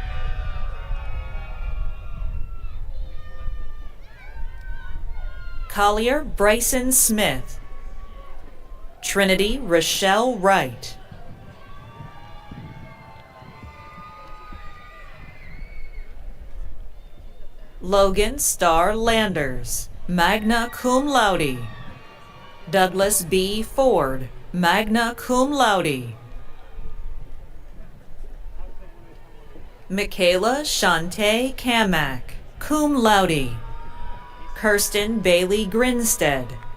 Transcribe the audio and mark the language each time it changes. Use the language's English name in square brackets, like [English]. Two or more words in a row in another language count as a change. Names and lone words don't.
[English] Collier Bryson Smith. Trinity Rochelle Wright. Logan Starr Landers, [Latin] magna cum laude. [English] Douglas B. Ford, [Latin] magna cum laude. [English] Michaela Shante Kamak, [Latin] cum laude. [English] Kirsten Bailey Grinstead.